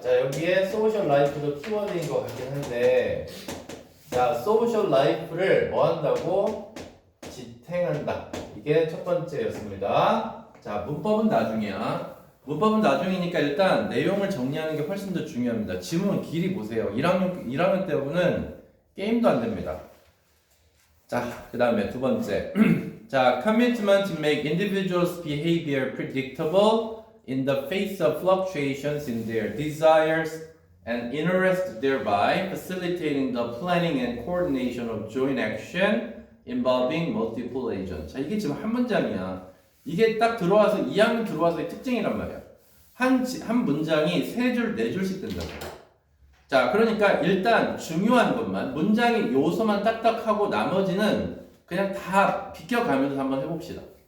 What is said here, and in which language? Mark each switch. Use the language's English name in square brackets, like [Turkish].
[Korean] 자, 여기에 소셜 라이프도 키워드인 것 같긴 한데 자, 소셜 라이프를 뭐 한다고? 지탱한다. 이게 첫 번째였습니다. 자, 문법은 나중이야. 문법은 나중이니까 일단 내용을 정리하는 게 훨씬 더 중요합니다. 지문 길이 보세요. 1학년 때부는 게임도 안 됩니다. 자, 그 다음에 두 번째. [English] 자, commitment to make individuals' behavior predictable in the face of fluctuations in their desires and interest, thereby facilitating the planning and coordination of joint action involving multiple agents. [Korean] 자, 이게 지금 한 문장이야. 이게 딱 들어와서 2학년 들어와서의 특징이란 말이야. 한 문장이 3줄, 4줄씩 된다고. 자, 그러니까 일단 중요한 것만 문장의 요소만 딱딱하고 나머지는 그냥 다 비껴가면서 한번 해봅시다.